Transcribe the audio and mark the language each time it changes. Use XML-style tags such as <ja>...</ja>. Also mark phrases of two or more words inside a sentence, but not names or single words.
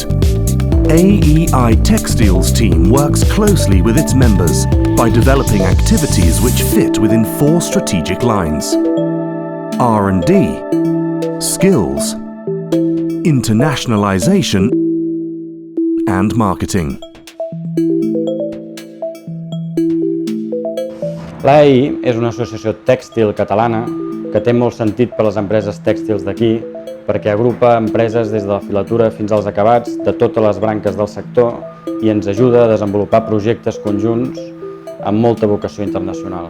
<en>AEI Textiles team works closely with its members by developing activities which fit within 4 strategic lines: R&D, skills, internationalization, and marketing.</en> <ca>L'AEI és una associació tèxtil catalana que té molt sentit per a les empreses tèxtils d'aquí, perquè agrupa empreses des de la filatura fins als acabats de totes les branques del sector i ens ajuda a desenvolupar projectes conjunts amb molta vocació internacional.</ca>